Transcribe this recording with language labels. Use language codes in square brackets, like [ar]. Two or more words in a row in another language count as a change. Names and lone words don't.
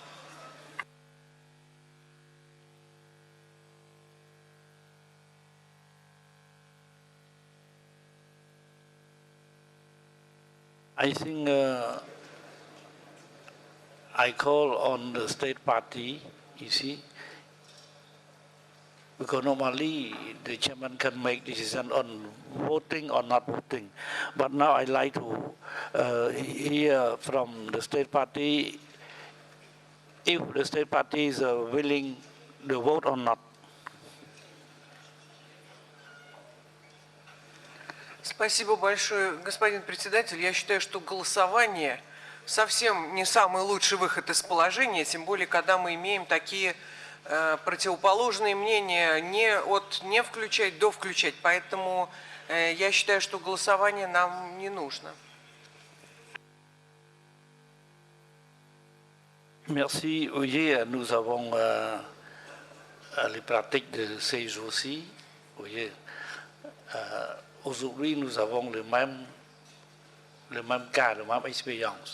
[en] I think I call on the state party, you see, because normally the chairman can make decision on voting or not voting. But now I'd like to hear from the state party if the state party is willing to vote or not. [ru] Спасибо большое, господин председатель. Я считаю, что голосование совсем не самый лучший выход из положения, тем более, когда мы имеем такие противоположные мнения, не включать до включать. Поэтому я считаю, что голосование нам не нужно. [fr] Merci. Oui, nous avons les pratiques de ces jours-ci. Oui. Aujourd'hui, nous avons le même cas, la même expérience.